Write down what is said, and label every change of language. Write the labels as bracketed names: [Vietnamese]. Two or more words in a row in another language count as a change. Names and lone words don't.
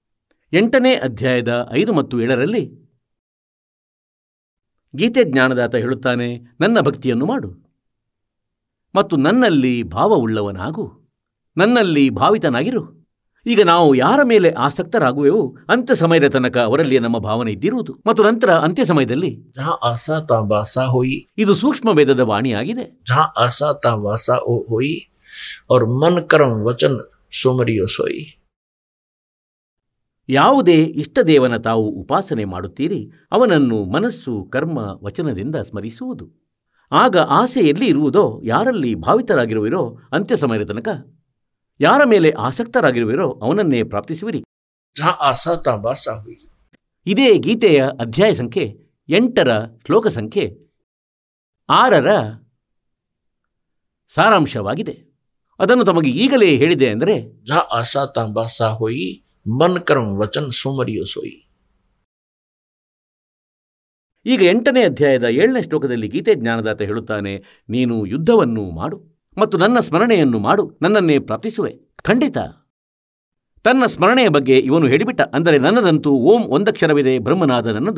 [Kannada] 8ನೇ ಅಧ್ಯಾಯದ 5 ಮತ್ತು 7ರಲ್ಲಿ ಗೀತೆ ಜ್ಞಾನದಾತ ಹೇಳುತ್ತಾನೆ, ನನ್ನ ಭಕ್ತಿಯನ್ನು ಮಾಡು ಮತ್ತು ನನ್ನಲ್ಲಿ ಭಾವವುಳ್ಳವನಾಗು, ನನ್ನಲ್ಲಿ ಭಾವಿತನಾಗಿರು. ಈಗ ನಾವು ಯಾರ ಮೇಲೆ ಆಸಕ್ತರಾಗುವೆವು ಅಂತ್ಯ ಸಮಯದ ತನಕ ಅವರಲ್ಲಿ ನಮ್ಮ ಭಾವನೆ ಇದ್ದಿರುವುದು ಮತ್ತು ನಂತರ ಅಂತ್ಯ ಸಮಯದಲ್ಲಿ [Hindi] जहाँ आशा ता वासा हुई, [Kannada] ಇದು ಸೂಕ್ಷ್ಮ ವೇದದ ವಾಣಿಯಾಗಿದೆ. [Hindi] जहाँ आशा ता वासा हुई और मन कर्म वचन सुमरियो सोई. [Kannada] ಯಾವುದೇ ಇಷ್ಟದೇವನ ತಾವು ಉಪಾಸನೆ ಮಾಡುತ್ತೀರಿ ಅವನನ್ನು ಮನಸ್ಸು ಕರ್ಮ ವಚನದಿಂದ ಸ್ಮರಿಸುವುದು. ಆಗ ಆಸೆ ಎಲ್ಲಿ ಇರುವುದೋ, ಯಾರಲ್ಲಿ ಭಾವಿತರಾಗಿರುವಿರೋ ಅಂತ್ಯ ಸಮಯದ ತನಕ ಯಾರ ಮೇಲೆ ಆಸಕ್ತರಾಗಿರುವಿರೋ ಅವನನ್ನೇ ಪ್ರಾಪ್ತಿಸುವಿರಿ. [Hindi] जहाँ आशा ता वासा हुई. [Kannada] ಇದೇ ಗೀತೆಯ ಅಧ್ಯಾಯ ಸಂಖ್ಯೆ 8ರ ಶ್ಲೋಕ ಸಂಖ್ಯೆ 6ರ ಸಾರಾಂಶವಾಗಿದೆ. ಅದನ್ನು ತಮಗೆ ಈಗಲೇ ಹೇಳಿದೆ ಅಂದರೆ, [Hindi] जहाँ आशा ता वासा हुई मन कर्म वचन सुमरियो सोई. [Kannada] ಈಗ 8ನೇ ಅಧ್ಯಾಯದ 7ನೇ ಶ್ಲೋಕದಲ್ಲಿ ಗೀತೆ ಜ್ಞಾನದಾತ ಹೇಳುತ್ತಾನೆ, ನೀನು ಯುದ್ಧವನ್ನು ಮಾಡು ಮತ್ತು ನನ್ನ ಸ್ಮರಣೆಯನ್ನು ಮಾಡು, ನನ್ನನ್ನೇ ಪ್ರಾಪ್ತಿಸುವೆ. ಖಂಡಿತ ತನ್ನ ಸ್ಮರಣೆಯ ಬಗ್ಗೆ ಇವನು ಹೇಳಿಬಿಟ್ಟ. ಅಂದರೆ ನನ್ನದಂತೂ ಓಂ ಒಂದಕ್ಷರವಿದೆ, ಬ್ರಹ್ಮನಾದ ನನ್ನದು.